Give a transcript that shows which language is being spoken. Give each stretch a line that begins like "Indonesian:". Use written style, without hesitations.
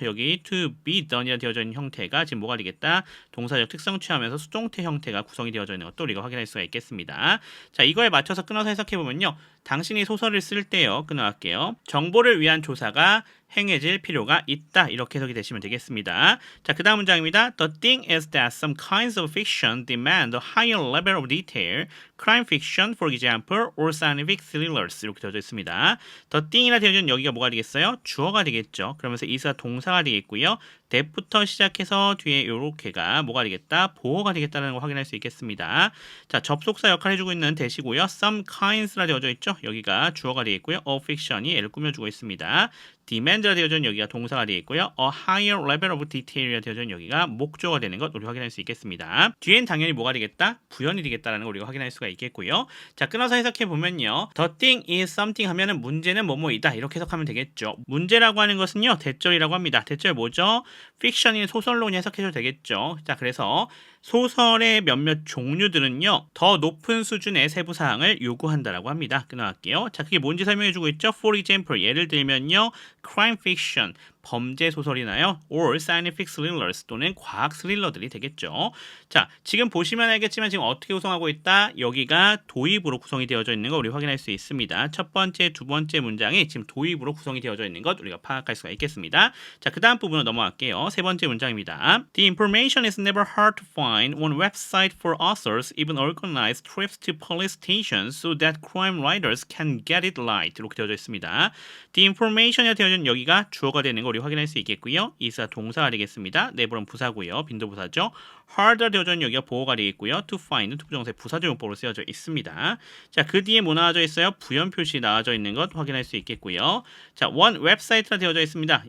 Korean: 여기
English: to be done
Korean: 이라 되어져 있는 형태가 지금 뭐가 되겠다? 동사적 특성 취하면서 수동태 형태가 구성이 되어져 있는 것도 우리가 확인할 수가 있겠습니다. 자, 이거에 맞춰서 끊어서 해석해 보면요. 당신이 소설을 쓸 때요. 끊어갈게요. 정보를 위한 조사가 행해질 필요가 있다. 이렇게 해석이 되시면 되겠습니다. 자, 그 다음 문장입니다.
English: The thing is that some kinds of fiction demand a higher level of detail. Crime fiction, for example, or scientific thrillers.
Korean: 이렇게 되어져 있습니다. The thing이라 되어져 있는 여기가 뭐가 되겠어요? 주어가 되겠죠. 그러면서 is가 동사가 되겠고요. that부터 시작해서 뒤에 요렇게가 뭐가 되겠다? 보어가 되겠다는 걸 확인할 수 있겠습니다. 자, 접속사 역할 해주고 있는 that이고요. some kinds라 되어져 있죠. 여기가 주어가 되겠고요. of fiction이 얘를 꾸며주고 있습니다. demand라 되어져 있는 여기가 동사가 되겠고요. a higher level of detail이라 되어져 있는 여기가 목조가 되는 것 우리 확인할 수 있겠습니다. 뒤엔 당연히 뭐가 되겠다? 부연이 되겠다라는 걸 우리가 확인할 수가 있겠고요. 자, 끊어서 해석해 보면요.
English: The thing is something
Korean: 하면은 문제는 뭐뭐이다. 이렇게 해석하면 되겠죠. 문제라고 하는 것은요. 대절이라고 합니다. 대절 뭐죠? 픽션이 소설로 그냥 해석해도 되겠죠. 자, 그래서 소설의 몇몇 종류들은요, 더 높은 수준의 세부 사항을 요구한다라고 합니다. 끊어갈게요. 자, 그게 뭔지 설명해주고 있죠.
English: For example,
Korean: 예를 들면요,
English: crime fiction,
Korean: 범죄 소설이나요,
English: or scientific thrillers
Korean: 또는 과학 스릴러들이 되겠죠. 자, 지금 보시면 알겠지만 지금 어떻게 구성하고 있다? 여기가 도입으로 구성이 되어져 있는 거 우리 확인할 수 있습니다. 첫 번째, 두 번째 문장이 지금 도입으로 구성이 되어져 있는 것 우리가 파악할 수가 있겠습니다. 자, 그 다음 부분으로 넘어갈게요. 세 번째 문장입니다.
English: The information is never hard to find on website for authors even organize trips to police stations so that crime writers can get it right.
Korean: 이렇게 되어져 있습니다. The information이 되어져 있는 여기가 주어가 되는 거 우리 확인할 수 있겠고요. 이사 동사가 되겠습니다. never은 부사고요. 빈도 부사죠. harder 되어져 있는 여기가 보어가 되겠고요. to find은 투부정사의 부사적 용법으로 쓰여져 있습니다. 자, 그 뒤에 뭐 나와져 있어요? 부연 표시 나와져 있는 것 확인할 수 있겠고요. 자, one 웹사이트라 되어져 있습니다.